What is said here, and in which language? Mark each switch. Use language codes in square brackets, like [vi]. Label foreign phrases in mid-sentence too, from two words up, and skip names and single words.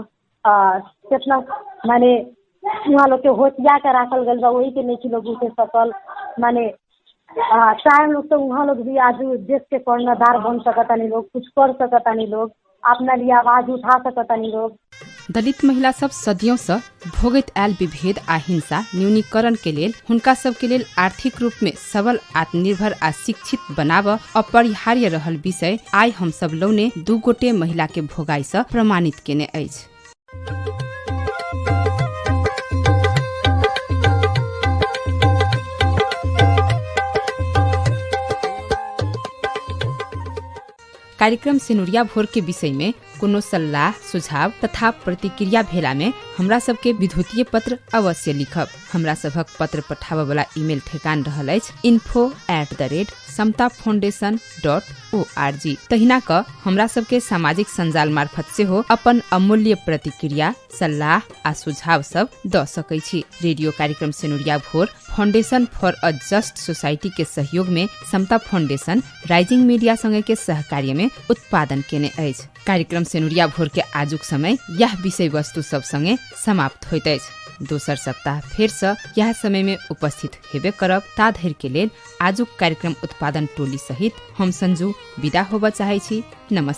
[bho] कितना माने वहाँ लोग के होशिया के राखल गल बा, वही के नहीं लोग उठे सकल। माने चाहे लोग तो वहाँ लोग भी आज देश के कर्णधार बन सकतानी लोग, कुछ कर सकतानी लोग, अपना लिए आवाज उठा सकतानी लोग। [mai] दलित महिला सब सदियों से भोगैत आयल विभेद आ हिंसा न्यूनीकरण के लेल हुनका सब के लेल आर्थिक रूप में सबल, आत्मनिर्भर आ शिक्षित बनाब अपरिहार्य रहल विषय आइ हम सब लौने दू गोटे महिला के भोगाई से प्रमाणित केने अछि। कार्यक्रम सिनुरिया भोर के विषय में कोनो सल्लाह सुझाव तथा प्रतिक्रिया भेला में हमरा सबके विद्युतीय पत्र अवश्य लिखब। हमरा सबक पत्र पठाबय वाला ईमेल ठेकान रहल अछि info@samtafoundation.org। तहिना क हमरा सबके सामाजिक संजाल मार्फत से हो अपन अमूल्य प्रतिक्रिया सल्लाह आ सुझाव सब द सकै छी। रेडियो कार्यक्रम सिनुरिया भोर फाउंडेशन फॉर अ जस्ट सोसाइटी के सहयोग में समता फाउंडेशन राइजिंग मीडिया संगे के सहकार्य में उत्पादन केने अछि। कार्यक्रम सिनुरिया भोर के आजुक समय यह विषय वस्तु सब संगे समाप्त होइत अछि। दोसर सप्ताह फेर से यह समय में उपस्थित हेबे करब। ता धरि के लेल आजुक कार्यक्रम उत्पादन टोली सहित हम संजू विदा होबा चाहै छी।